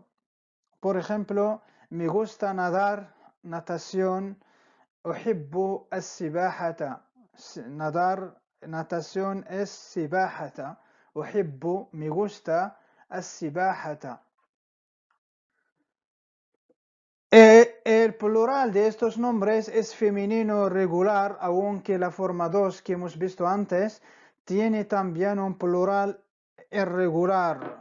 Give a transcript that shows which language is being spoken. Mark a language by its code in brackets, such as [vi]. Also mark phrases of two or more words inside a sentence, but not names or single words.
[es] Por ejemplo, me gusta nadar, natación. [ar] أحب السباحة, [es] natación es سباحة. [ar] أحب, [es] me gusta, السباحة. El plural de estos nombres es femenino regular, aunque la forma 2 que hemos visto antes tiene también un plural irregular.